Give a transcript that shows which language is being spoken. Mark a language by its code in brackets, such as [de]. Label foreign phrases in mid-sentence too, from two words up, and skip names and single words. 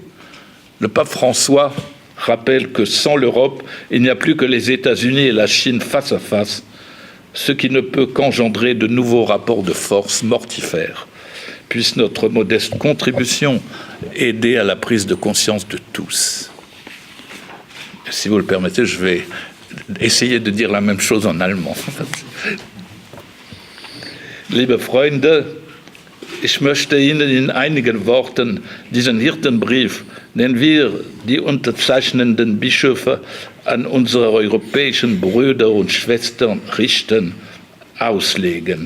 [fr] Le pape François rappelle que sans l'Europe, il n'y a plus que les États-Unis et la Chine face à face, ce qui ne peut qu'engendrer de nouveaux rapports de force mortifères. Puisse notre modeste contribution aider à la prise de conscience de tous. Si vous le permettez, je vais essayer de dire la même chose en allemand. [de] Liebe Freunde, ich möchte Ihnen in einigen Worten diesen Hirtenbrief, den wir, die unterzeichnenden Bischöfe, an unsere europäischen Brüder und Schwestern richten, auslegen.